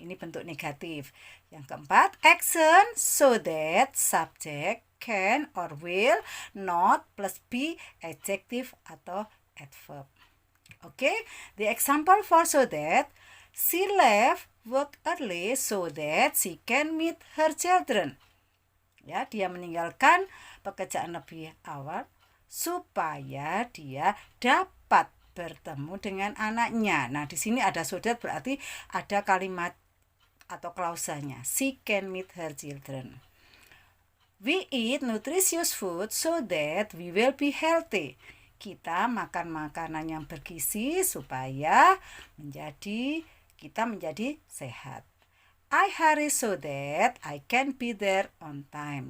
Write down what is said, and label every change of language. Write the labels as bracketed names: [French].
[Indonesian] Ini bentuk negatif. Yang keempat, [English] action so that, subject can or will not plus be, adjective atau adverb. Oke, the example for so that, she left work early so that she can meet her children. [Indonesian] Ya, dia meninggalkan pekerjaan lebih awal supaya dia dapat bertemu dengan anaknya. Nah, di sini ada [English] so that, [Indonesian] berarti ada kalimat atau klausanya. [English] She can meet her children. We eat nutritious food so that we will be healthy. [Indonesian] Kita makan makanan yang bergizi supaya kita menjadi sehat. [English] I hurry so that I can be there on time.